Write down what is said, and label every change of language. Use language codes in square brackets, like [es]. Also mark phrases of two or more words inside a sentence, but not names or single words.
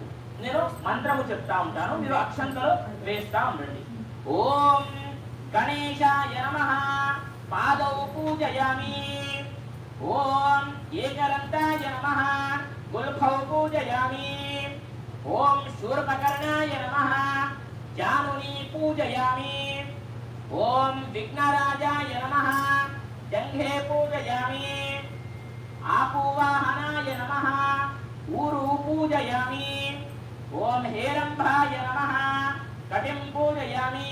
[te] నేను మంత్రము చెప్తా ఉంటాను, మీరు అక్షంతలు వేస్తా ఉండండి. [sa] ఓం గణేశాయ నమః పాదౌ పూజయామి. ఓం ఏకదంతాయ నమః గుల్ఫౌ పూజయామి. शूर्पकर्णाय नमः जानुनी पूजयामि। ओम विघ्नराजाय नमः जंघे पूजयामि। आपूवाहनाय नमः ऊरु पूजयामि। ओम हेरंभाय नमः कटिं पूजयामि।